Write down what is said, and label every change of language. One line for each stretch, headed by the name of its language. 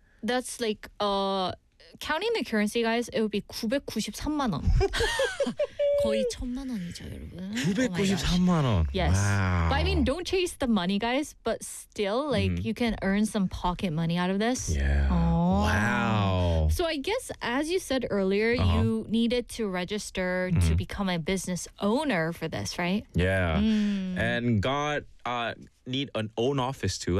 English: That's like, counting the currency, guys, it would be
Korean: 993만 원. 거의 천만 원이죠, 여러분. 993만 원.
English: Yes. Wow. But I mean, don't chase the money, guys, but still, like, you can earn some pocket money out of this. Yeah. Oh. Wow. So I guess, as you said earlier, you needed to register to become a business owner for this, right? Yeah. And got, need an own office, too.